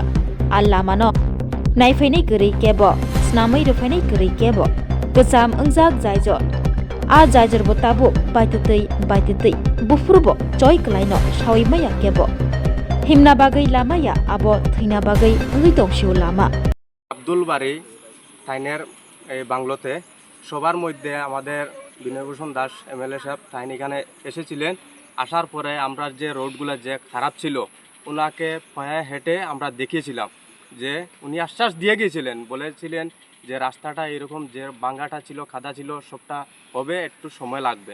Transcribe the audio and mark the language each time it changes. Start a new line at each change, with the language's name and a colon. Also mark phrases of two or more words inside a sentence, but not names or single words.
Kok Borok: A lama no naifainai gori kebo snamai rufainai gori kebo gocham angjak jaijor. A jaijor bo tabo baitutui bufurbo choi klaino sawi maya kebo. Himna bagai lama ya abo thina bagai ui tongsiu lama.
Bangla: আব্দুল বাড়ি তাইনের এই বাংলোতে সবার মধ্যে আমাদের বিনয়ভূষণ দাস এমএলএ সাহেব তাইন এখানে এসেছিলেন। আসার পরে আমরা যে রোডগুলো যে খারাপ ছিল ওনাকে পায়ে হেঁটে আমরা দেখিয়েছিলাম যে উনি আশ্বাস দিয়ে গিয়েছিলেন, বলেছিলেন যে রাস্তাটা এরকম যে ভাঙাটা ছিল খাদা ছিল সবটা হবে, একটু সময় লাগবে।